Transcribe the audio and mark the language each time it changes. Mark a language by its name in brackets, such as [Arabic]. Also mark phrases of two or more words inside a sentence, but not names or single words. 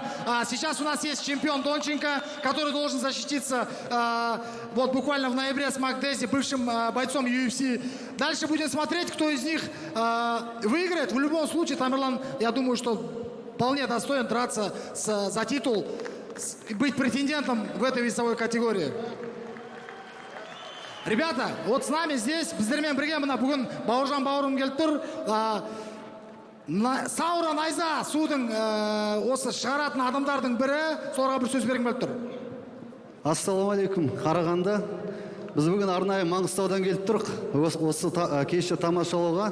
[Russian] Сейчас у нас есть чемпион Донченко, который должен защититься вот буквально в ноябре с Макдези, бывшим бойцом UFC. Дальше будем смотреть, кто из них выиграет. В любом случае, Тамерлан, я думаю, что вполне достоин драться за титул, быть претендентом в этой весовой категории. Ребята, вот с нами здесь, [Kazakh] біздермен бірге мына бүгін Бауыржан бауырым келіп тұр. Саура Найза судың осы шығаратын адамдардың бірі, соларға бір сөз бергім келіп тұр. Ассалаумағалейкум, Қарағанды. Біз бүгін арнайы Маңғыстаудан келіп тұрық. Осы кешті тамашалауға.